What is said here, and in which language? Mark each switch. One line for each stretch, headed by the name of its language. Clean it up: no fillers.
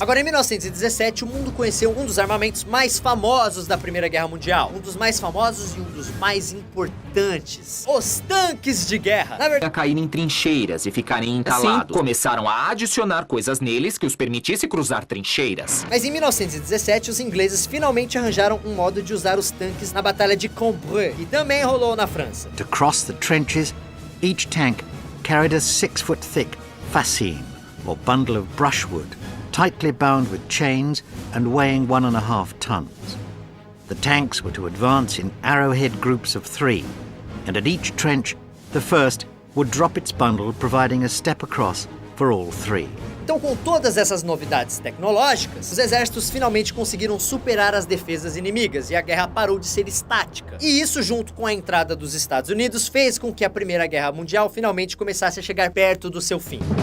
Portuguese: Agora, em 1917, o mundo conheceu um dos armamentos mais famosos da Primeira Guerra Mundial. Um dos mais famosos e um dos mais importantes. Os tanques de guerra. Na verdade, a cair em trincheiras e ficarem entalados. Assim, começaram a adicionar coisas neles que os permitisse cruzar trincheiras. Mas em 1917, os ingleses finalmente arranjaram um modo de usar os tanques na Batalha de Cambrai, e também rolou na França.
English: To cross the trenches, each tank carried a 6-foot-thick fascine, or bundle of brushwood, tightly bound with chains and weighing 1.5 tons. The tanks were to advance in arrowhead groups of 3, and at each trench, the first would drop its bundle, providing a step across for all 3.
Portuguese: Então, com todas essas novidades tecnológicas, os exércitos finalmente conseguiram superar as defesas inimigas e a guerra parou de ser estática. E isso, junto com a entrada dos Estados Unidos, fez com que a Primeira Guerra Mundial finalmente começasse a chegar perto do seu fim.